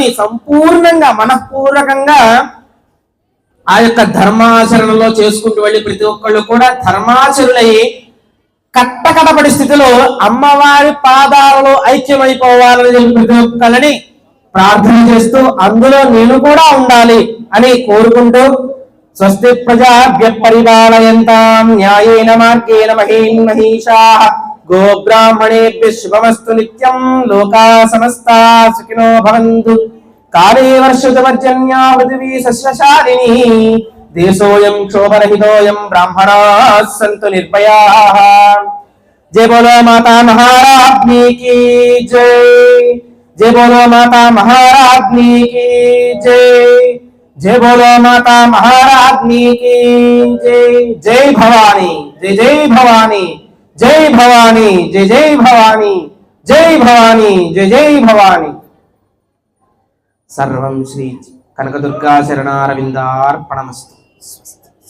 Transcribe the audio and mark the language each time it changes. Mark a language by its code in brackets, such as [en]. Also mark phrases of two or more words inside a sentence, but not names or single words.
[te] సంపూర్ణంగా మనఃపూర్వకంగా ఆ యొక్క ధర్మాచరణలో చేసుకుంటూ వెళ్ళి ప్రతి ఒక్కళ్ళు కూడా ధర్మాచరులై కట్టకడపడి స్థితిలో అమ్మవారి పాదాలలో ఐక్యమైపోవాలని చెప్పి ప్రతి ఒక్కళ్ళని ప్రార్థన చేస్తూ అందులో నేను కూడా ఉండాలి అని కోరుకుంటూ [sa] स्वस्ति प्रजाभ्यः परिपालयन्ताम् न्यायेन मार्गेण महीं महीशाः गोब्राह्मणेभ्यः शुभमस्तु नित्यं लोकाः समस्ताः सुखिनो भवन्तु काले वर्षतु पर्जन्यः पृथिवी सस्यशालिनी देशोऽयं क्षोभरहितोऽयं ब्राह्मणाः सन्तु निर्भयाः. [hi] जय बोलो माता महाराज्ञी की जय. जय बोलो माता महाराज्ञी की जय. जय बोलो माता महाराज्ञी की जय. जय भवानी, जय जय भवानी, जय भवानी, जय जय भवानी, जय भवानी, जय जय भवानी. [sa] सर्वं श्री कनकदुर्गा शरणारविन्दार्पणमस्तु.